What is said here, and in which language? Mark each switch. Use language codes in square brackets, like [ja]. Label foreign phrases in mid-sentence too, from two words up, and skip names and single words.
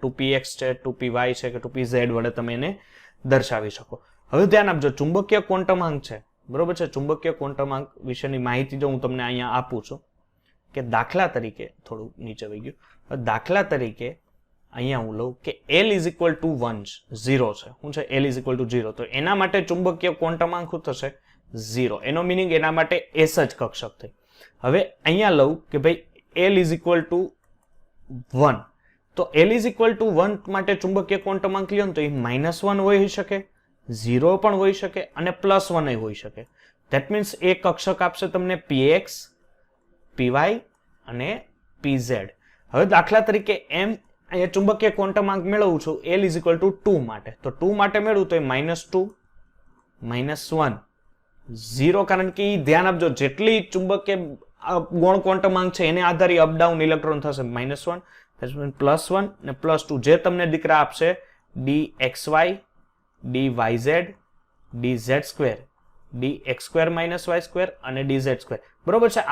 [gu] 2px છે, 2py છે કે 2pz વડે તમે એને દર્શાવી શકો. હવે ધ્યાન આપજો, ચુંબકીય ક્વોન્ટમાંક છે બરોબર છે. ચુંબકીય ક્વોન્ટમાંક વિશેની માહિતી જો હું તમને અહીંયા આપું છું કે દાખલા તરીકે થોડું નીચે વહી ગયું, દાખલા તરીકે અહીંયા હું લઉં કે [en] L is equal to 1 0 [gu] છે, શું છે [en] L is equal to 0, [gu] તો એના માટે ચુંબકીય ક્વોન્ટમાંક શું થશે 0, એનો મિનિંગ એના માટે S જ કક્ષક થઈ. હવે અહીંયા લઉં કે ભાઈ [en] L is equal to 1, [gu] તો [en] L is equal to 1 [gu] માટે ચુંબકીય ક્વોન્ટમાંક લ્યો તો એ -1 હોઈ શકે, 0 પણ હોઈ શકે અને +1 હોઈ શકે. [en] that means [gu] એ કક્ષક આપશે તમને px, py અને pz. હવે દાખલા તરીકે અહીંયા ચુંબકીય ક્વોન્ટમાંક મેળવું છું [en] L is equal to 2 [gu] માટે, તો 2 માટે મેળવું તો એ -2, -1, 0, કારણ કે ધ્યાન આપજો જેટલી ચુંબકીય ગૌણ ક્વોન્ટમાંક છે એને આધારે અપડાઉન ઇલેક્ટ્રોન થશે, -1, +1 ને +2, જે તમને દીકરા આપશે dxy, dyz, dz2, dx2 - y2 અને dz2 બરોબર છે.